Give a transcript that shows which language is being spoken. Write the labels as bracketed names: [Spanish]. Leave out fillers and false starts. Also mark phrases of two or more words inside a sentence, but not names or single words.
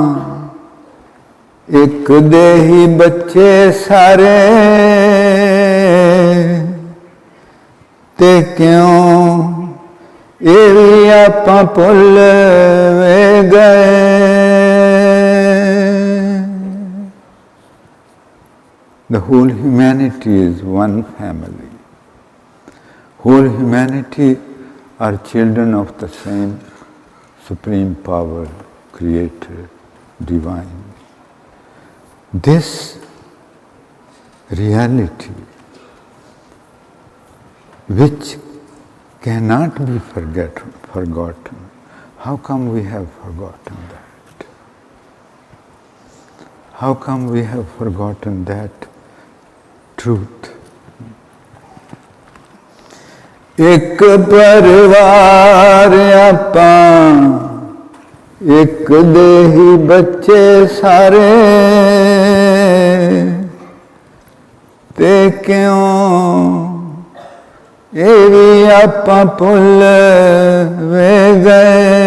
[Punjabi] ਇੱਕ ਦੇ ਹੀ ਬੱਚੇ ਸਾਰੇ ਤੇ ਕਿਉਂ ਇਹ ਵੀ ਆਪਾਂ ਭੁੱਲ ਵੇ ਗਏ [English] The whole humanity is one family. Whole humanity are children of the same supreme power, creator, divine. This reality, which cannot be forgotten, how come we have forgotten that? How come we have forgotten that truth? [Punjabi] ਇੱਕ ਪਰਿਵਾਰ ਆਪਾਂ ਇੱਕ ਦੇ ਹੀ ਬੱਚੇ ਸਾਰੇ ਤੇ ਕਿਉਂ ਇਹ ਵੀ ਆਪਾਂ ਭੁੱਲ ਵੇ ਗਏ